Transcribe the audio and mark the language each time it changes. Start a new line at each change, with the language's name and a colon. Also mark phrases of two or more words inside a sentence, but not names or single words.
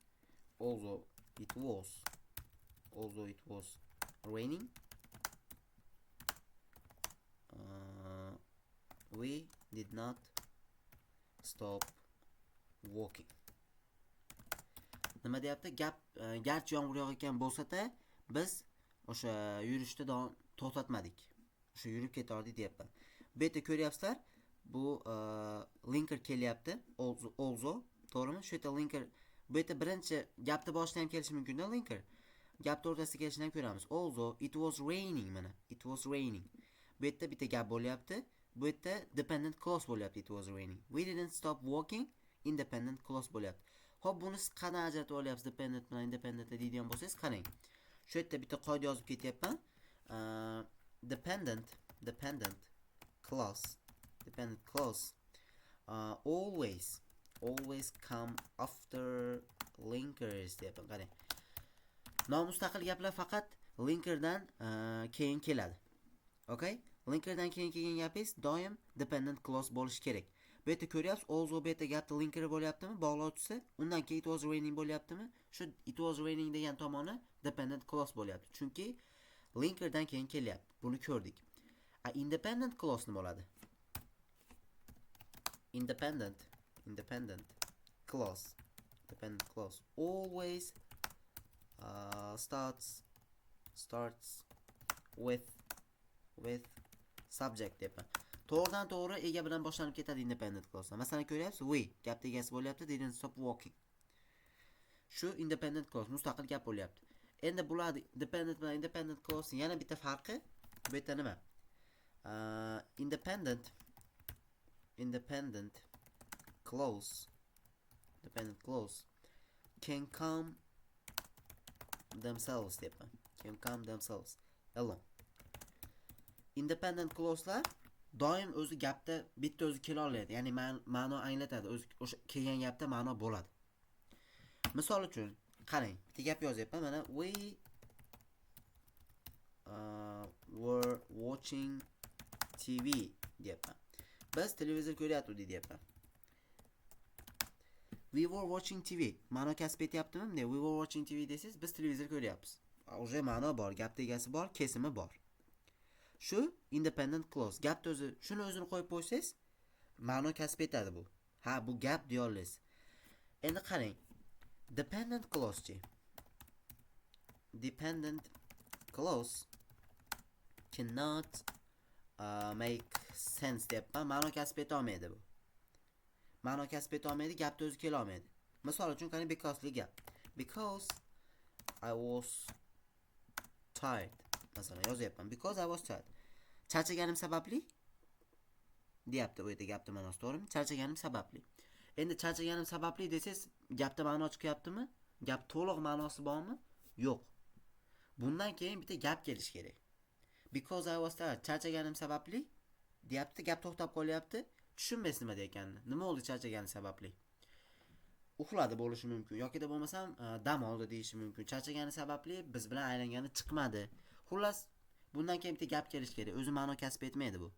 English: it was raining we did not stop walking.
Uzbek: Nima deyapti? Gap garchi yomg'ir yog'ayotgan bo'lsa-da, biz o'sha yurishni to'xtatmadik. O'sha yurib ketardik deyapman. Bu yerda ko'ryapsizlar, bu linker kelyapti. Also, to'g'rimi? Shu yerda linker, bu yerda birinchi gapni boshida ham kelishi mumkin-da linker. Gapni o'rtasida kelishini ham ko'ramiz.
English: Also, it was raining mana. It was raining.
Uzbek: Bu yerda bitta gap bo'lyapti. Bu yerda
English: dependent clause
Uzbek: bo'lyapti.
English: It was raining. We didn't stop walking. Independent clause bo'lyapti.
Uzbek: Xo'p, buni siz qanday ajratib olyapsiz dependent bilan independentni deydigan bo'lsangiz, qarang. Shu yerda bitta qoida yozib ketyapman.
English: Dependent clause always come after linkers
Uzbek: deyapman. Qarang. Nomustaqil gaplar faqat linkerdan keyin keladi. Okay? Linkerdan keyin kelgan gapingiz doim
English: dependent clause
Uzbek: bo'lishi kerak. Bu yerda ko'ryapsiz, also bu yerda gapning linkeri bo'lyaptimi, bog'lovchisi, undan keyin
English: it was raining
Uzbek: bo'lyaptimi? Shu
English: it was raining
Uzbek: degan tomoni
English: dependent clause
Uzbek: bo'lyapti. Chunki linkerdan keyin kelyapti. Buni ko'rdik. Independent clause nima bo'ladi?
English: Independent clause always starts with subject deyapman.
Uzbek: To'g'ridan to'g'ri ega bilan boshlanib ketadi
English: independent clause.
Uzbek: Masalan, ko'ryapsiz, we gapning egasi bo'lyapti,
English: didn't stop walking.
Uzbek: Shu
English: independent clause,
Uzbek: mustaqil gap bo'lyapti. Endi bular dependent bilan
English: independent clause
Uzbek: yana bitta farqi bu yerda nima?
English: Independent clause can come themselves deyapman.
Uzbek: Alone.
English: Independent clause'lar
Uzbek: doim o'zi gapda bitta o'zi kela oladi. Ya'ni ma'no anglatadi. O'sha kelgan gapda ma'no bo'ladi. Misol uchun, qarang, bitta gap yozyapman.
English: Mana we were watching TV deyapman.
Uzbek: Biz televizor ko'ryapmiz deyapman.
English: We were watching TV.
Uzbek: Ma'no kasb etyaptimi?
English: We were watching TV
Uzbek: desiz, biz televizor ko'ryapmiz. O'sha ma'no bor, gapning egasi bor, kesimi bor. Shu
English: independent clause.
Uzbek: Gapni o'zi, shuni o'zini qo'yib qo'ysangiz, ma'no kasb etadi bu. Ha, bu gap deya olasiz. Endi qarang.
English: Dependent clause cannot make sense deyapman.
Uzbek: Ma'no kasb eta olmaydi bu. Ma'no kasb eta olmaydi, gapni o'zi kela olmaydi. Misol uchun qarang, because'li gap.
English: Because I was tired.
Uzbek: Masalan, yozyapman.
English: Because I was tired.
Uzbek: Charchaganim sababli deyapti bu yerda gapning ma'nosi, to'g'rimi? Charchaganim sababli. Endi charchaganim sababli desangiz, gapda ma'no chiqyaptimi? Gap to'liq ma'nosi bormi? Yo'q. Bundan keyin bitta gap kelish kerak.
English: Because I was tired.
Uzbek: Charchaganim sababli deyapti, gap to'xtab qolyapti. Tushunmaysiz nima deyotganini. Nima oldi charchagani sababli? Uxladi bo'lishi mumkin yoki da bo'lmasam dam oldi deyishi mumkin. Charchagani sababli biz bilan aylangani chiqmadi. Xullas, bundan keyin bitta gap kelish kerak. O'zi ma'no kasb etmaydi bu.